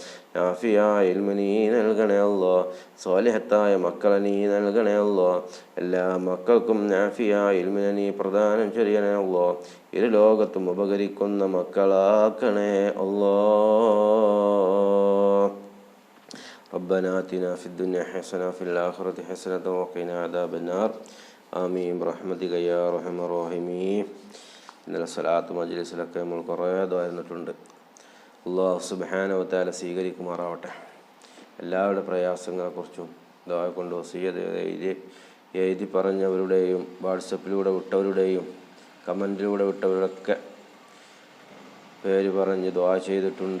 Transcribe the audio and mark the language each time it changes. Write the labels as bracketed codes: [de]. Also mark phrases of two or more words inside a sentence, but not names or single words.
[ml] നാഫിയായ ഇൽമ നീ നൽകണേ അല്ലാഹ്. സ്വാലിഹത്തായ മക്കളെ നീ നൽകണേ അല്ലാഹ്. എല്ലാ മക്കൾക്കും നാഫിയായ ഇൽമിനെ നീ പ്രദാനം ചെയ്യണേ അല്ലാഹ്. ഇരു ലോകത്തും ഉപകരിക്കുന്ന മക്കളാക്കണേ അല്ലാഹ്. [ar] ربنا آتنا في الدنيا حسنة وفي الآخرة حسنة وقنا عذاب النار آمين برحمتك يا أرحم الراحمين. [ml] ഇന്നലെ സ്വലാത്ത് മജ്ലിസിലൊക്കെ നമ്മൾ കുറേ ദ്വാരുന്നിട്ടുണ്ട്. അല്ലാഹു [ar] سبحانه وتعالى [ml] സ്വീകരിക്കുമാറാവട്ടെ. എല്ലാവരുടെ പ്രയാസങ്ങളെക്കുറിച്ചും ദ്വാ കൊണ്ട് വസിയ്യത്ത് എഴുതി പറഞ്ഞവരുടെയും വാട്സപ്പിലൂടെ വിട്ടവരുടെയും കമൻറ്റിലൂടെ വിട്ടവരുടെയൊക്കെ പേര് പറഞ്ഞ് ദ്വാ ചെയ്തിട്ടുണ്ട്.